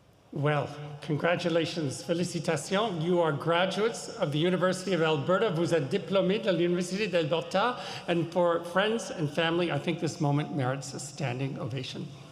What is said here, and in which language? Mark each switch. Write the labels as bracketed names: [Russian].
[English] Well, congratulations, félicitations. You are graduates of the University of Alberta. [French] Vous êtes diplômés de l'Université d'Alberta. [English] And for friends and family, I think this moment merits a standing ovation.